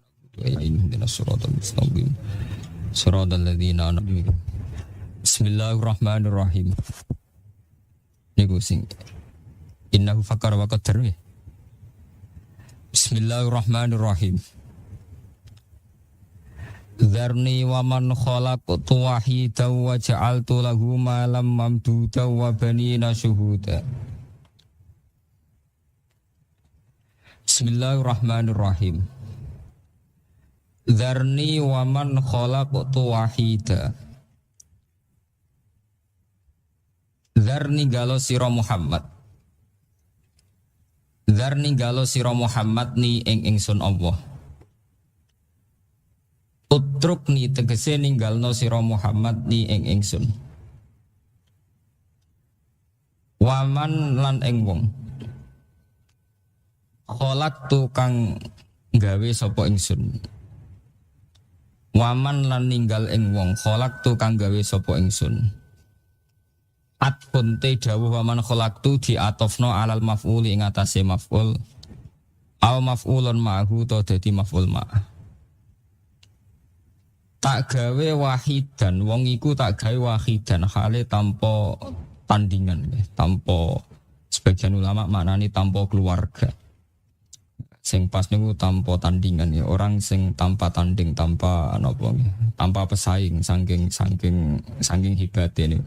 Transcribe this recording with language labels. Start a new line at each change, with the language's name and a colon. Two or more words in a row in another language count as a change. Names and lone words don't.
Arabic: اهدنا الصراط المستقيم صراط الذين أنعمت عليهم. بسم الله الرحمن الرحيم.
Javanese: Niku sing
Arabic: إنه فكر وقدر. بسم الله الرحمن الرحيم ذرني ومن خلقت وحيدا وجعلت له مالا ممدودا وبنين شهودا. بسم الله الرحمن الرحيم. ذرني ومن خلقت وحيدا.
Javanese: Dzarni galo sira Muhammad. Dzarni galo sira Muhammad ni ing ingsun Allah. Utruk ni tegese ninggalno sira Muhammad ni ing ingsun. Waman lan ing wong. Khalaqtu kang gawe sapa ingsun. Waman lan ninggal ing wong khalaqtu kang gawe sapa ingsun. Atpun te dawuh
Arabic: ومن خلقت
Javanese: diatofno
Arabic: على المفعول
Javanese: ing atase maf'ul.
Arabic: أو مفعول معه
Javanese: to dadi
Arabic: مفعول مع'.
Javanese: Tak gawe wahidan, wong iku tak gawe wahidan hale tanpa tandingan, tanpa sebagian ulama maknani tanpa keluarga. Sing pas niku tanpa tandingan ya, orang sing tanpa tanding, tanpa napa tanpa pesaing saking hebate niku.